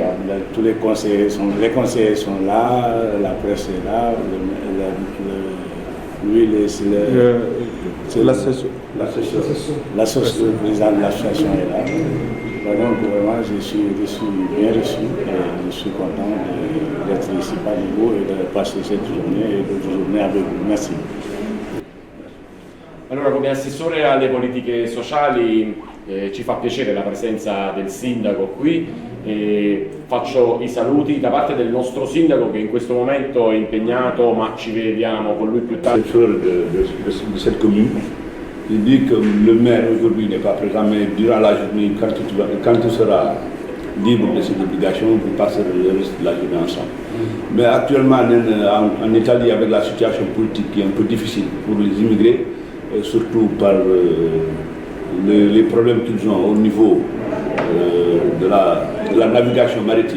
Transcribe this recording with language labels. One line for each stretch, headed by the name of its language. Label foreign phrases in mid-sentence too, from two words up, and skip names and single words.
French: Tous les conseillers sont là, la presse est là, le président de l'association est là. Donc vraiment, je suis bien reçu et je suis content d'être ici parmi vous et de passer cette journée et d'autres journées avec vous. Merci.
Italian: Allora, come assessore alle politiche sociali ci fa piacere la presenza del sindaco qui e faccio i saluti da parte del nostro sindaco che in questo momento è impegnato, ma ci vediamo con lui più tardi.
French: De cette commune, il dit que le maire aujourd'hui n'est pas présent, mais durant la journée, quand tu seras libre de ses obligations, vous passerez le reste de la journée ensemble. Mais actuellement, en Italie, avec la situation politique qui est un peu difficile pour les immigrés, surtout par les problèmes qu'ils ont au niveau de la navigation maritime.